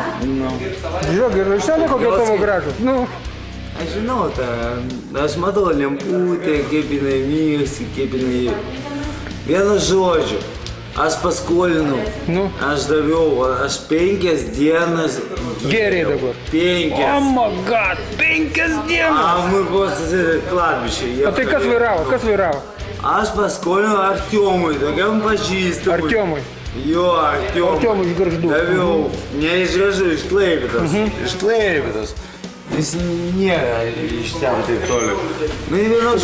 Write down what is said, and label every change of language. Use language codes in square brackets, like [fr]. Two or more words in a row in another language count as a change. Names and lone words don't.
[lt] Žiūrėk, ir raišteliai kokie tavo gražus? Aš žinau, aš matau lemputę, kaip jinai mėgsi, kaip jinai... Vienu žodžiu, aš paskolinau, aš daviau, aš 5 dienas Geriai dabar. 5. [en] Oh my god, [lt] 5 dienas. [ru] A мы после кладбища. [lt] O tai kas vairavo, kas vairavo? Aš paskolinau Artiomui, tokiam pažįstamui. Artiomui. Jo, Artiomui. Artiomui iš Gargždų. Daviau, ne iš Gargždų, iš Klaipėdos. Iš Klaipėdos. Jis nėra iš ten taip toli. Nu, į vieną